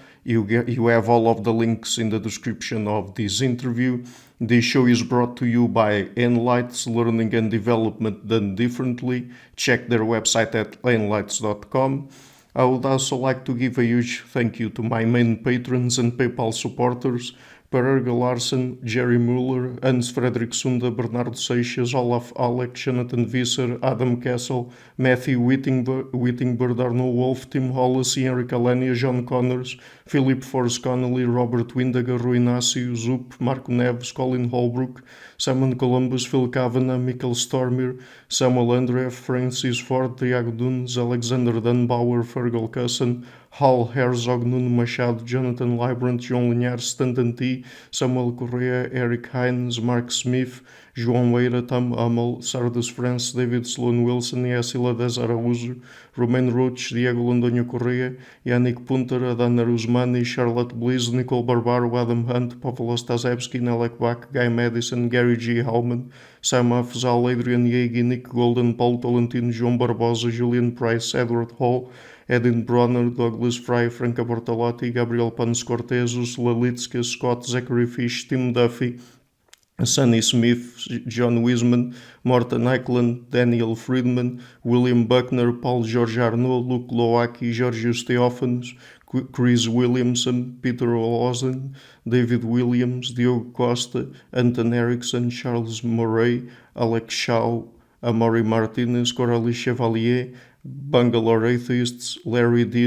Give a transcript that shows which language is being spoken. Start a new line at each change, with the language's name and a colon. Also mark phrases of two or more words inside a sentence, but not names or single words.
English: You have all of the links in the description of this interview. This show is brought to you by Enlights, Learning and Development Done Differently. Check their website at enlights.com. I would also like to give a huge thank you to my main patrons and PayPal supporters: Per Erga Larsen, Jerry Muller, Hans Fredrik Sunda, Bernardo Seixas, Olaf Alec, Jonathan Visser, Adam Kessel, Matthew Whittingbird, Arno Wolf, Tim Hollis, Henrik Alenia, John Connors, Philip Forrest Connolly, Robert Windager, Rui Inácio, Zup, Marco Neves, Colin Holbrook, Simon Columbus, Phil Kavanagh, Michael Stormir, Samuel Andreff, Francis Ford, Tiago Dunes, Alexander Dunbauer, Fergal Cusson, Hal Herzog, Nuno Machado, Jonathan Librant, João Linhares, Stanton T, Samuel Correa, Eric Hines, Mark Smith, João Weira, Tom Hummel, Sardus France, David Sloan Wilson, Yacila Dez Araújo, Romain Roach, Diego Londonho Correa, Yannick Punter, Adana Rusmani, Charlotte Bliss, Nicole Barbaro, Adam Hunt, Pavlo Stasevski, Nelek Bach, Guy Madison, Gary G. Hallman, Sam Afzal, Adrian Yegi, Nick Golden, Paulo Tolentino, João Barbosa, Julian Price, Edward Hall, Edin Bronner, Douglas Fry, Franca Bortolotti, Gabriel Panos Cortez, Ursula Litska, Scott, Zachary Fish, Tim Duffy, Sonny Smith, John Wiseman, Morten Eklund, Daniel Friedman, William Buckner, Paul George Arnaud, Luke Lowacki, Georgios Theophanos, Chris Williamson, Peter Olsen, David Williams, Diogo Costa, Anton Erickson, Charles Murray, Alex Shaw, Amaury Martinez, Coralie Chevalier, Bangalore Atheists, Larry D.